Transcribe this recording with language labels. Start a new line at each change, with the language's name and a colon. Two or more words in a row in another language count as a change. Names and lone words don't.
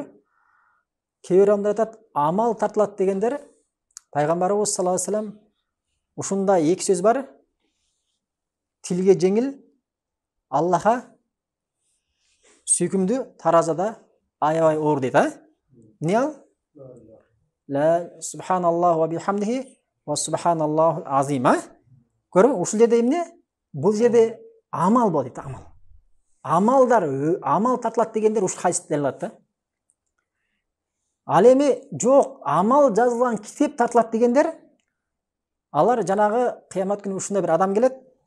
Kyrgyz: Кээ бир адамдар айтат, амал тартылат дегендер, пайгамбарыбыз
Arabic: صلى الله عليه وسلم
Kyrgyz: ушундай эки сөз бар. Тилге жеңил, Аллаха сүйкүмдүү, таразада аябай оор дейт, а? Эмне ал?
Arabic: لا سبحان الله وبحمده وسبحان الله العظيم, а?
Kyrgyz: Көрүңүз, ушул жерде эмне? Бул жерде амал болот дейт, амал. Амалдар, амал тартылат дегендер ушул хадисте алат да. Ал эми жок, амал жазылган китеп тартылат дегендер, алар жанагы кыямат күнү ушундай бир адам келет.